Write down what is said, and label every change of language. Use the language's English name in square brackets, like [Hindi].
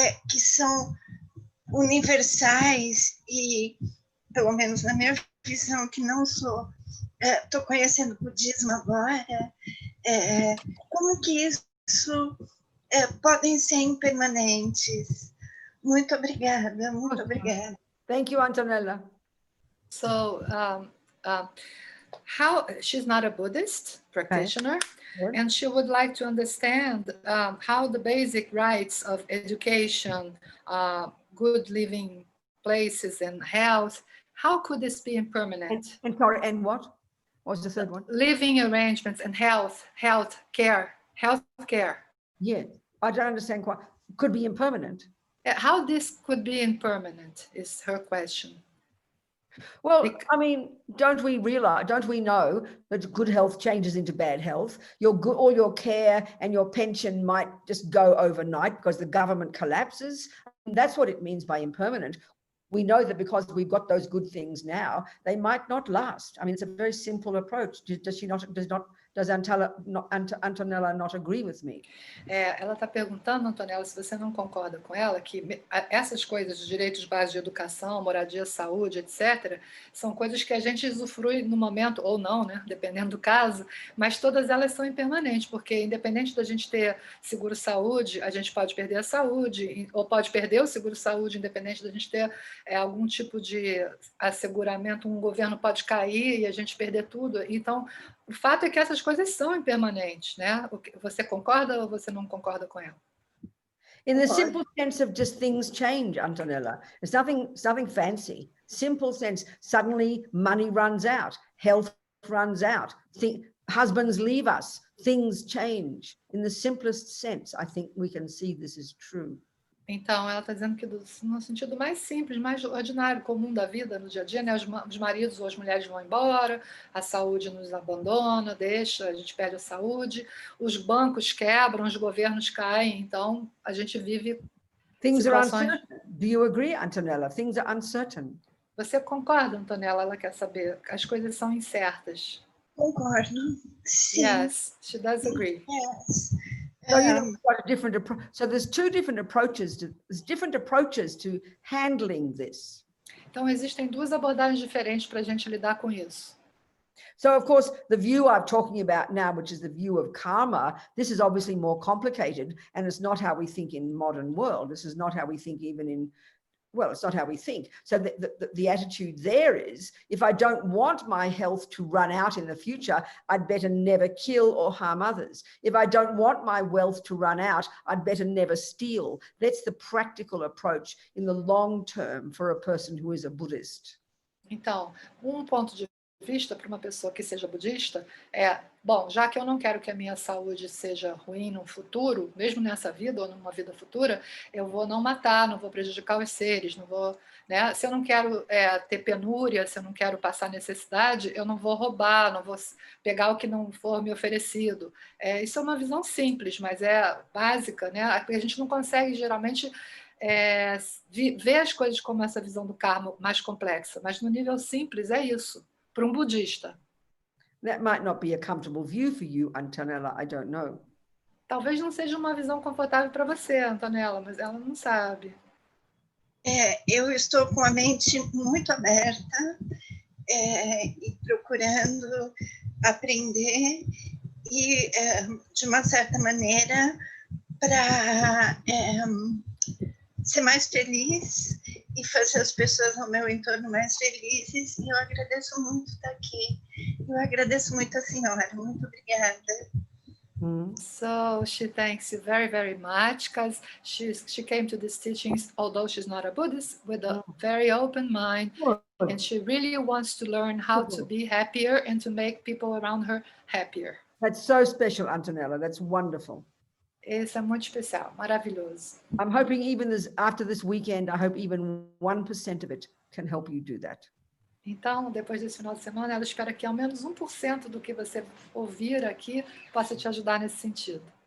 [Portuguese] que são universais e, pelo menos na minha visão, que não sou, estou conhecendo o budismo agora, como que isso podem ser impermanentes? Muito obrigada, muito obrigada. [English] Thank you, Antonella. So, how she's not a Buddhist practitioner, Yes. and she would like to understand how the basic rights of education, good living places, and health, how could this be impermanent? And sorry, and what? What was the third one? Living arrangements and health care. Yeah, I don't understand quite. Could be impermanent. How this could be impermanent is her question. Well, I mean, don't we know that good health changes into bad health? All your care and your pension might just go overnight because the government collapses. And that's what it means by impermanent. We know that because we've got those good things now, they might not last. I mean, it's a very simple approach. Does Antonella not agree with me? [Portuguese] Ela está perguntando, Antonella, se você não concorda com ela, que essas coisas, os direitos básicos de educação, moradia, saúde, etc., são coisas que a gente usufrui no momento, ou não, né? Dependendo do caso, mas todas elas são impermanentes, porque independente da gente ter seguro-saúde, a gente pode perder a saúde, ou pode perder o seguro-saúde, independente da gente ter algum tipo de asseguramento, um governo pode cair e a gente perder tudo. Então, o fato é que essas coisas são impermanentes, né? Você concorda ou você não concorda com ela? [English] In the simple sense of just things change, Antonella. It's nothing fancy. Simple sense. Suddenly money runs out, health runs out, husbands leave us, things change. In the simplest sense, I think we can see this is true. [Portuguese] Então, ela está dizendo que no sentido mais simples, mais ordinário, comum da vida, no dia a dia, né? Os maridos ou as mulheres vão embora, a saúde nos abandona, deixa, a gente perde a saúde, os bancos quebram, os governos caem, então a gente vive [English] Things [Portuguese] situações... [English] are uncertain. Do you agree, Antonella? Things are uncertain. [Portuguese] Você concorda, Antonella? Ela quer saber. As coisas são incertas. Concordo. Sim. [English] Yes, she does agree. Yes. So so there's different approaches to handling this. Então existem duas abordagens diferentes para a gente lidar com isso. So of course the view I'm talking about now, which is the view of karma, this is obviously more complicated, and it's not how we think in modern world. This is not how we think even in it's not how we think. So the attitude there is, if I don't want my health to run out in the future, I'd better never kill or harm others. If I don't want my wealth to run out, I'd better never steal. That's the practical approach in the long term for a person who is a Buddhist. [Portuguese] Então, ponto de vista para uma pessoa que seja budista é, bom, já que eu não quero que a minha saúde seja ruim no futuro, mesmo nessa vida ou numa vida futura, eu vou não matar, não vou prejudicar os seres, não vou, né? Se eu não quero ter penúria, se eu não quero passar necessidade, eu não vou roubar, não vou pegar o que não for me oferecido. Isso é uma visão simples, mas é básica, né? A gente não consegue geralmente ver as coisas como essa visão do karma mais complexa, mas no nível simples é isso. Para um budista. [English] That might not be a comfortable view for you, Antonella, I don't know. [Portuguese] Talvez não seja uma visão confortável para você, Antonella, mas ela não sabe. Eu estou com a mente muito aberta e procurando aprender e, de uma certa maneira, para ser mais feliz e fazer as pessoas ao meu entorno mais felizes. E eu agradeço muito estar aqui. Eu agradeço muito a senhora. Muito obrigada. [English] So she thanks you very, very much, because she came to these teachings, although she's not a Buddhist, with a very open mind, and she really wants to learn how to be happier and to make people around her happier. That's so special, Antonella. That's wonderful. [Portuguese] Isso é muito especial, maravilhoso. [English] I'm hoping even after this weekend, I hope even 1% of it can help you do that. [Portuguese] Então, depois desse final de semana, ela espera que ao menos 1% do que você ouvir aqui possa te ajudar nesse sentido.